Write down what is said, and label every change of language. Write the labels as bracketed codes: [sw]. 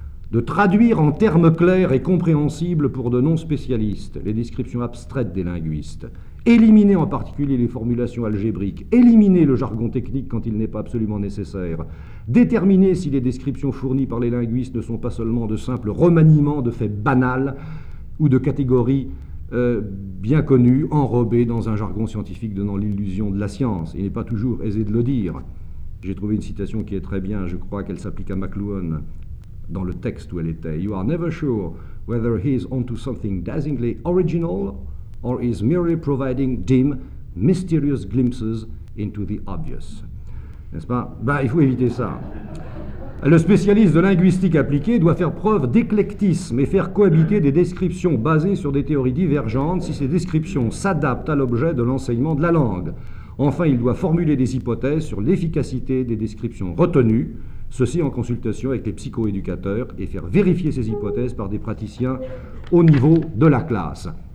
[fr] de traduire en termes clairs et compréhensibles pour de non-spécialistes les descriptions abstraites des linguistes, éliminer en particulier les formulations algébriques, éliminer le jargon technique quand il n'est pas absolument nécessaire, déterminer si les descriptions fournies par les linguistes ne sont pas seulement de simples remaniements de faits banals ou de catégories bien connues, enrobées dans un jargon scientifique donnant l'illusion de la science. Il n'est pas toujours aisé de le dire. J'ai trouvé une citation qui est très bien, je crois qu'elle s'applique à McLuhan, dans le texte où elle était. [en] You are never sure whether he is onto something dazzlingly original or is merely providing dim, mysterious glimpses into the obvious. [fr] N'est-ce pas ? Ben, il faut éviter ça. Le spécialiste de linguistique appliquée doit faire preuve d'éclectisme et faire cohabiter des descriptions basées sur des théories divergentes si ces descriptions s'adaptent à l'objet de l'enseignement de la langue. Enfin, il doit formuler des hypothèses sur l'efficacité des descriptions retenues, ceci en consultation avec les psychoéducateurs, et faire vérifier ces hypothèses par des praticiens au niveau de la classe.